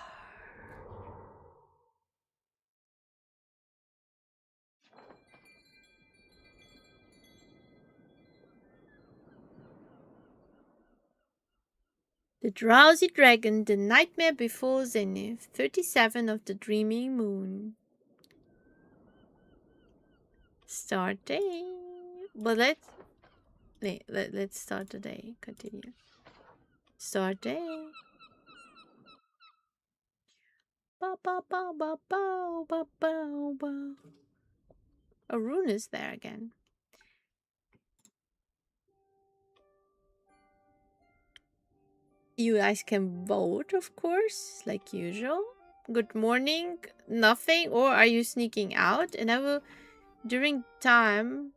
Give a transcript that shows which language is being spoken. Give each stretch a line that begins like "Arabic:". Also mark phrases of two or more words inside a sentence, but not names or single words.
English: The Drowsy Dragon, The Nightmare Before Zenith, 37 of the Dreaming Moon. Start day. But let's start the day. Continue. Start day. Ba ba ba ba ba ba ba ba. A rune is there again. You guys can vote, of course, like usual. Good morning, nothing, or are you sneaking out? And I will, during time...